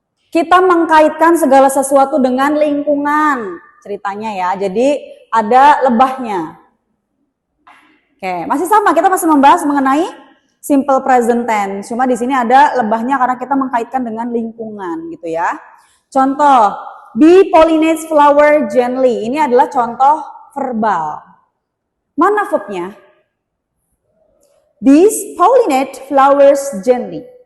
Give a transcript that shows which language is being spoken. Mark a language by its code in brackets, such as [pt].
[id] Kita mengkaitkan segala sesuatu dengan lingkungan ceritanya ya. Jadi ada lebahnya. Oke, masih sama, kita masih membahas mengenai simple present tense. Cuma di sini ada lebahnya karena kita mengkaitkan dengan lingkungan gitu ya. [en] Contoh, bee pollinates flower gently. [id] Ini adalah contoh verbal. Mana verbnya? [en] Bees pollinate flowers gently.